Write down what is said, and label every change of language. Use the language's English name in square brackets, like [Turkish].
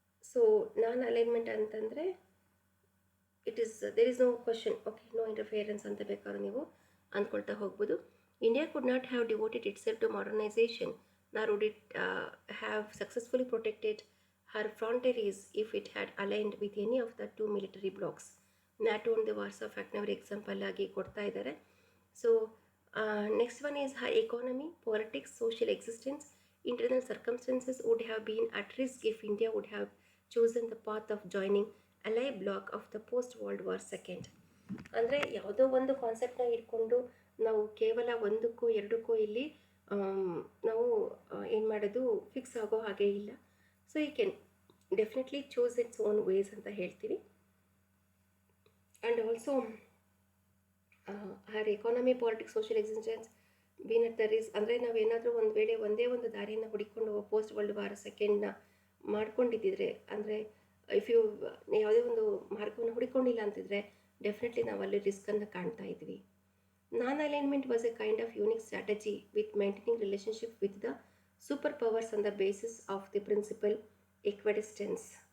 [Kannada] So ನಾನ್-ಅಲೈನ್ಮೆಂಟ್ ಅಂತಂದರೆ [English] there is no question, okay, no interference [Kannada] ಅಂತ ಬೇಕಾದ್ರೆ ನೀವು ಅಂದ್ಕೊಳ್ತಾ ಹೋಗ್ಬೋದು. [English] India could not have devoted itself to modernisation, nor would it have successfully protected her frontiers if it had aligned with any of the two military blocs. [Kannada] NATO and the Warsaw Pact ನವರು example ಆಗಿ ಕೊಡ್ತಾ ಇದ್ದಾರೆ. [English] So next one is her economy, politics, social existence, internal circumstances would have been at risk if India would have chosen the path of joining Allied bloc of the post-World War II. [Kannada] ಅಂದರೆ ಯಾವುದೋ ಒಂದು ಕಾನ್ಸೆಪ್ಟನ್ನ ಇಟ್ಕೊಂಡು ನಾವು ಕೇವಲ ಒಂದಕ್ಕೂ ಎರಡಕ್ಕೂ ಇಲ್ಲಿ ನಾವು ಏನು ಮಾಡೋದು ಫಿಕ್ಸ್ ಆಗೋ ಹಾಗೆ ಇಲ್ಲ. [English] so you can definitely choose its own ways [Kannada] ಅಂತ ಹೇಳ್ತೀವಿ. [English] And also her economy, politics, social existence been at the risk. [Kannada] ಅಂದರೆ ನಾವೇನಾದರೂ ಒಂದು ವೇಳೆ ಒಂದೇ ಒಂದು ದಾರಿಯನ್ನು ಹುಡುಕೊಂಡು ಪೋಸ್ಟ್ ವರ್ಲ್ಡ್ ವಾರ್ ಸೆಕೆಂಡ್ನ ಮಾಡ್ಕೊಂಡಿದ್ದಿದ್ರೆ, ಅಂದರೆ ಇಫ್ ಯು ಯಾವುದೇ ಒಂದು ಮಾರ್ಗವನ್ನು ಹುಡುಕೊಂಡಿಲ್ಲ ಅಂತಿದ್ರೆ ಡೆಫಿನೆಟ್ಲಿ ನಾವು ಅಲ್ಲಿ ರಿಸ್ಕನ್ನು ಕಾಣ್ತಾ ಇದ್ವಿ. [English] Non-alignment was a kind of unique strategy with maintaining relationship with the superpowers on the basis of the principle equidistance.